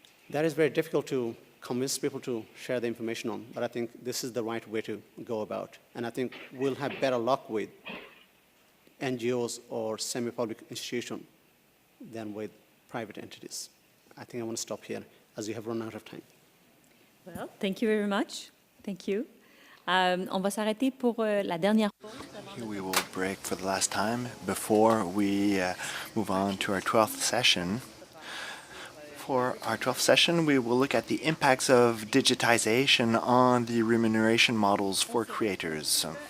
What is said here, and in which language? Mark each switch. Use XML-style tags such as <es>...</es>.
<en>That is very difficult to convince people to share the information on, but I think this is the right way to go about. And I think we'll have better luck with NGOs or semi-public institutions than with private entities. I think I want to stop here as we have run out of time. Well, thank you very much. Thank you.</en> <fr>On va s'arrêter pour la dernière pause.</fr> <en>We will break for the last time before we move on to our 12th session. For our 12th session, we will look at the impacts of digitization on the remuneration models for creators.</en>